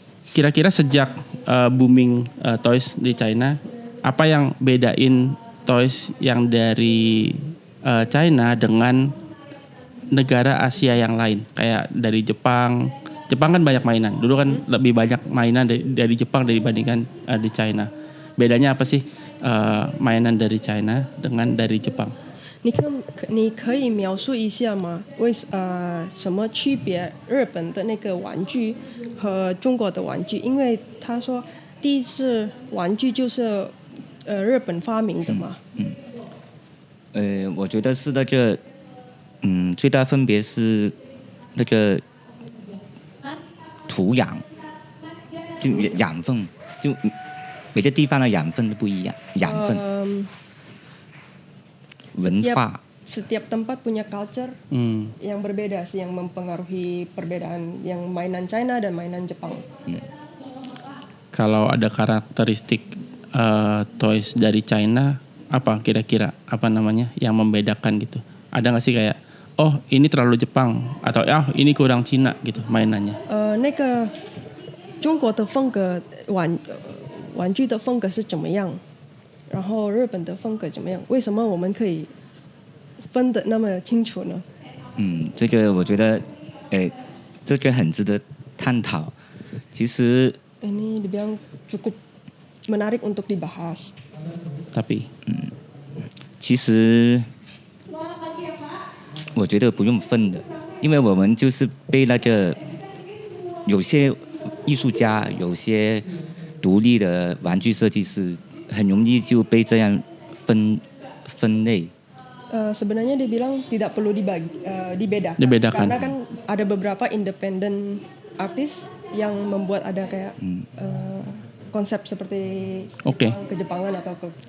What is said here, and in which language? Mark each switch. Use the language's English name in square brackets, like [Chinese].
[Indonesian] Kira-kira sejak booming toys di China, apa yang bedain toys yang dari China dengan negara Asia yang lain, kayak dari Jepang, Jepang kan banyak mainan. Dulu kan lebih banyak mainan dari Jepang dibandingkan di China. Bedanya apa sih mainan dari China dengan dari Jepang? [Chinese] 你可以描述一下吗？什么区别？日本的那个玩具和中国的玩具？因为他说第一次玩具就是日本发明的嘛。我觉得是那个，最大分别是那个土壤，就养分，就每个地方的养分都不一样，养分、文化。 [Indonesian] Setiap tempat punya culture yang berbeda sih yang mempengaruhi perbedaan yang mainan China dan mainan Jepang. Kalau ada karakteristik toys dari China, apa kira-kira apa namanya yang membedakan gitu? Ada nggak sih kayak, oh ini terlalu Jepang atau ini kurang Cina gitu mainannya? [Chinese] 那个中国的风格玩具的风格是怎么样？然后日本的风格怎么样？为什么我们可以分得那么清楚呢？这个我觉得，这个很值得探讨。其实 [Indonesian] ini dibilang cukup menarik untuk dibahas. Tapi [Chinese] 其实我觉得不用分的，因为我们就是被那个有些艺术家、有些独立的玩具设计师，很容易就被这样分类。 [Indonesian] Sebenarnya dia bilang tidak perlu dibedakan. Karena kan ada beberapa independent artis yang membuat ada kayak konsep seperti Kejepangan atau ke.